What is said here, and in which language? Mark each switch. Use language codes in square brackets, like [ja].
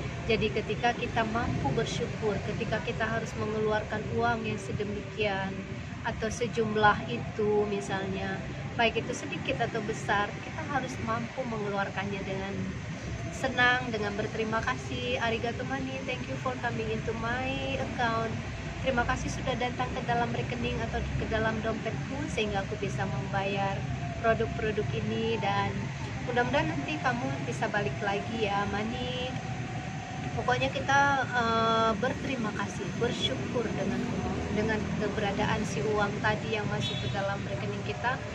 [id] Jadi ketika kita mampu bersyukur, ketika kita harus mengeluarkan uang yang sedemikian atau sejumlah itu misalnya, baik itu sedikit atau besar, kita harus mampu mengeluarkannya dengan senang, dengan berterima kasih. [ja] Arigato [en] money, thank you for coming into my account. [id] Terima kasih sudah datang ke dalam rekening atau ke dalam dompetku sehingga aku bisa membayar produk-produk ini, dan mudah-mudahan nanti kamu bisa balik lagi ya money. Pokoknya kita berterima kasih, bersyukur dengan keberadaan si uang tadi yang masuk ke dalam rekening kita.